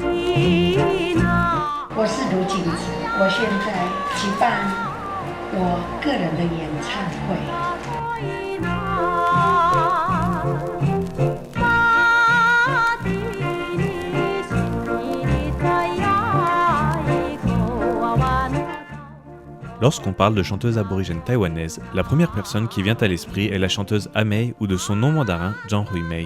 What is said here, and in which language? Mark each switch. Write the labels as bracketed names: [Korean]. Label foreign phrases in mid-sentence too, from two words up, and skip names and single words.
[Chinese] 我是卢锦子，我现在举办我个人的演唱会。 [French] Lorsqu'on parle de chanteuse aborigène taïwanaise, la première personne qui vient à l'esprit est la chanteuse Amei ou de son nom mandarin Zhang Huimei.